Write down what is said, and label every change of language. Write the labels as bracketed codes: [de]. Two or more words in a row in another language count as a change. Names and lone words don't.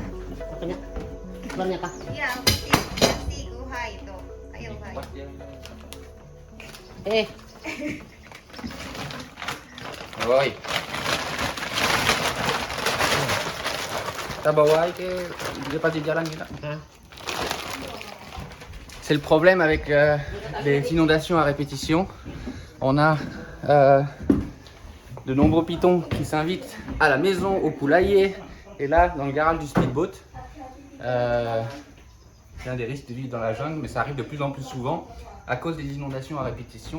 [id] Apanya? Keluarnya apa? Iya, kasih Uhai itu. Ayo Uhai. Pas dia. Oi. Kita bawa ke dia pasti jalan kita. [fr] C'est le problème avec les inondations à répétition. On a de nombreux pitons qui s'invitent à la maison, au poulailler et là dans le garage du speedboat. C'est un des risques de vivre dans la jungle, mais ça arrive de plus en plus souvent à cause des inondations à répétition.